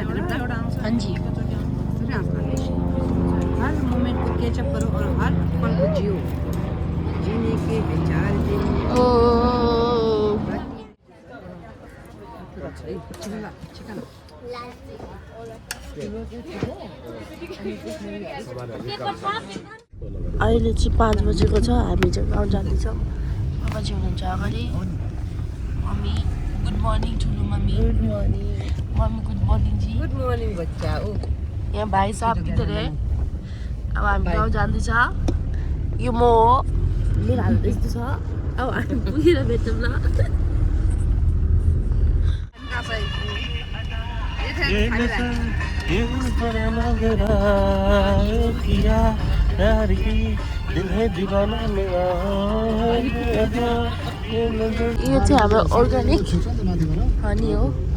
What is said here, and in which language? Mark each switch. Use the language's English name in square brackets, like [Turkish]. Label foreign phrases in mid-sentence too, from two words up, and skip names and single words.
[Hindi] हाँ जी. हर मोमेंट को कैचअप करो और हर पल को जियो जीने के विचार [Nepali] अहिले चाहिँ 5 बजेको छ. हामी चाहिँ गाउँ जाँदैछौँ. बाबा चाहिँ हुनुहुन्छ अगाडि. मम्मी [English] good morning. [Nepali] ठुलो मम्मी [English] good morning. [Nepali] मम्मी [English] good morning [Nepali] जी. [English] good morning [Nepali] बच्चा. ओ [Hindi] यहाँ भाइ साहब किधर है? [Nepali] अब हामी गाउँ जाँदैछ. यो म हो. मेरो हाल यस्तो छ. अब हामी पुगेर भेटौँ ल. यो चाहिँ हाम्रो अर्ग्यानिक हनी हो.